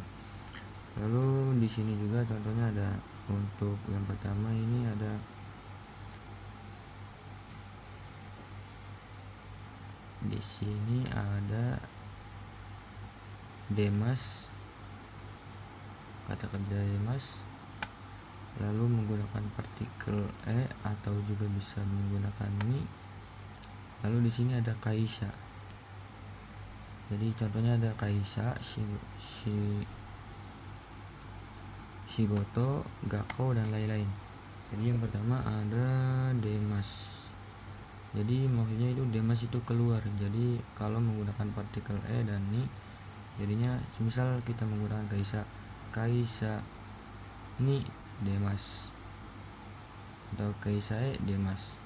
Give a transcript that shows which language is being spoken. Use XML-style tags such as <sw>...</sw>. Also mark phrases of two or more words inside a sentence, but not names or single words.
<id>Lalu di sini juga contohnya ada, untuk yang pertama ini ada di sini ada demas, kata kerja demas, lalu menggunakan partikel e atau juga bisa menggunakan ni. Lalu di sini ada kaisa. Jadi contohnya ada</id> <ja>会社、仕事、学校,</ja> <id>dan lain-lain. Jadi yang pertama ada demas. Jadi maksudnya itu demas itu keluar. Jadi kalau menggunakan partikel e dan ni, jadinya misal kita menggunakan</id> <ja>会社に出ます</ja> <id>atau</id> <ja>会社へ出ます.</ja>